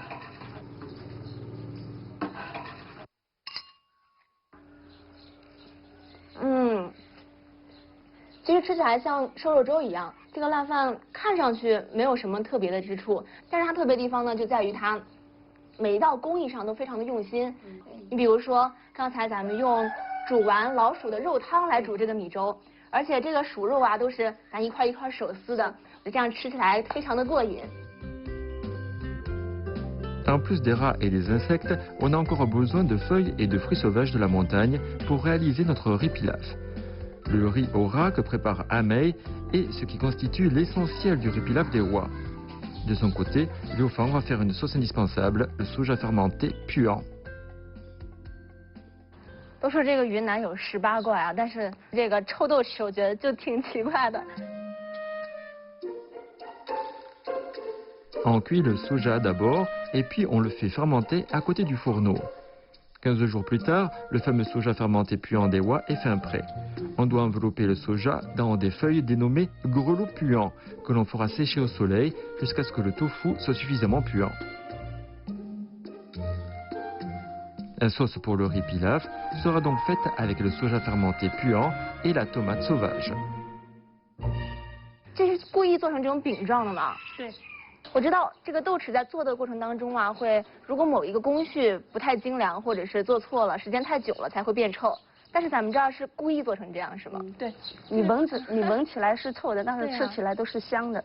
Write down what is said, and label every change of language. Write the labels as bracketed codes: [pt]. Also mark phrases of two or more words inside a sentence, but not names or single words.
[zh] 其实吃起来像瘦肉粥一样，这个烂饭看上去没有什么特别的之处，但是它特别地方呢就在于它每一道工艺上都非常的用心。你比如说刚才咱们用煮完老鼠的肉汤来煮这个米粥，而且这个鼠肉啊都是咱一块一块手撕的，这样吃起来非常的过瘾。 [fr] En plus des rats et des insectes, on a encore besoin de feuilles et de fruits sauvages de la montagne pour réaliser notre riz pilaf. Le riz au rat que prépare Amei est ce qui constitue l'essentiel du riz pilaf des rois. De son côté, Liu Fang va faire une sauce indispensable, le soja fermenté puant. [zh] 都说这个云南有18怪啊，但是这个臭豆豉我觉得就挺奇怪的。 [fr] On cuit le soja d'abord et puis on le fait fermenter à côté du fourneau. 15 jours plus tard, le fameux soja fermenté puant des rois est fin prêt. On doit envelopper le soja dans des feuilles dénommées grelots puants que l'on fera sécher au soleil jusqu'à ce que le tofu soit suffisamment puant. La sauce pour le riz pilaf sera donc faite avec le soja fermenté puant et la tomate sauvage. [zh] 这是故意做成这种饼状的吗？对。我知道这个豆豉在做的过程当中啊，如果某一个工序不太精良，或者是做错了，时间太久了才会变臭。但是咱们这儿是故意做成这样，是吗？对，你闻起来是臭的，但是吃起来都是香的。